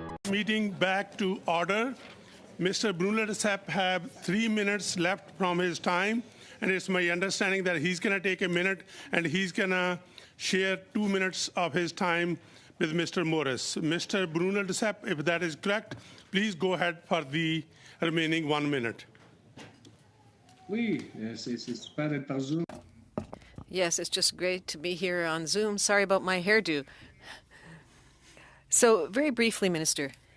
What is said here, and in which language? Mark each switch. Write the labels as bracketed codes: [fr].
[en] Meeting back to order. Mr. Bruno de Sepp have 3 minutes left from his time, and it's my understanding that he's going to take a minute and he's going to share 2 minutes of his time with Mr. Morris. Mr. Bruno de Sepp, if that is correct, please go ahead for the remaining 1 minute. [fr] Oui, c'est super d'être par Zoom. [en] Yes, it's just great to be here on Zoom. Sorry about my hairdo. So, very briefly, Minister.